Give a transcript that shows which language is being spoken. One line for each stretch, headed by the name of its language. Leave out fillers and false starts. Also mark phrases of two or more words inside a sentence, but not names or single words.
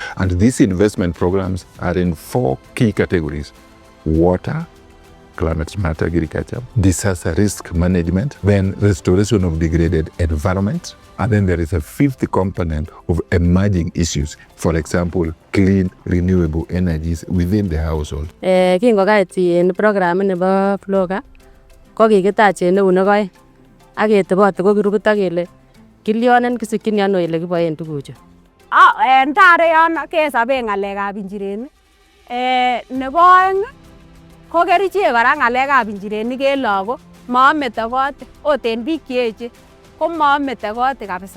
English: And these investment programs are in 4 key categories: water, climate smart agriculture, disaster risk management, then restoration of degraded environment, and then there is a 5th component of emerging issues, for example, clean renewable energies within the household.
Kalenjin: Kingo kaiti en program nebo FLLoCA ko kikitach en eunek oeng ak ketebote ko kirupit ak kele kilyonen kisikyin ano ile kiboen tuguchu. En tare yon kesoben ng'alekab injirenik. Nebo oeng ko kerichek kora ng'alekab injirenik en lagok moome togote, ot en biik cheechen ko moome togote kabisa.